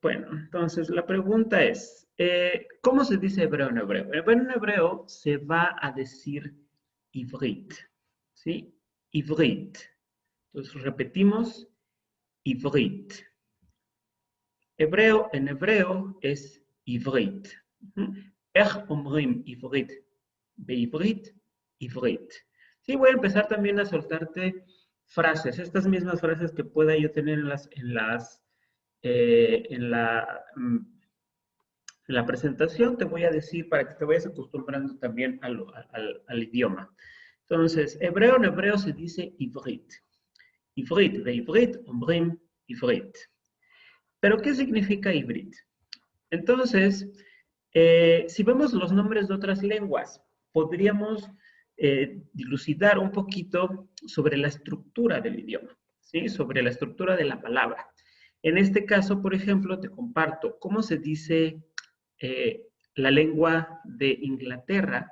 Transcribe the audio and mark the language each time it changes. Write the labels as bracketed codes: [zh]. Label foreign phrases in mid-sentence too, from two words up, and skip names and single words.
[es] Bueno, entonces la pregunta es, ¿cómo se dice hebreo en hebreo? Hebreo en hebreo se va a decir ivrit, ¿sí? Ivrit. Entonces repetimos, ivrit. Hebreo en hebreo es ivrit. [he] איך אומרים עברית, בעברית, עברית. [es] Sí, voy a empezar también a soltarte frases, estas mismas frases que pueda yo tener en la presentación, te voy a decir para que te vayas acostumbrando también al idioma. Entonces, hebreo en hebreo se dice ivrit. [he] עברית, דה עברית, אומרים, עברית. [es] ¿Pero qué significa ivrit? Entonces, si vemos los nombres de otras lenguas, podríamos dilucidar un poquito sobre la estructura del idioma, ¿sí? Sobre la estructura de la palabra. En este caso, por ejemplo, te comparto cómo se dice la lengua de Inglaterra.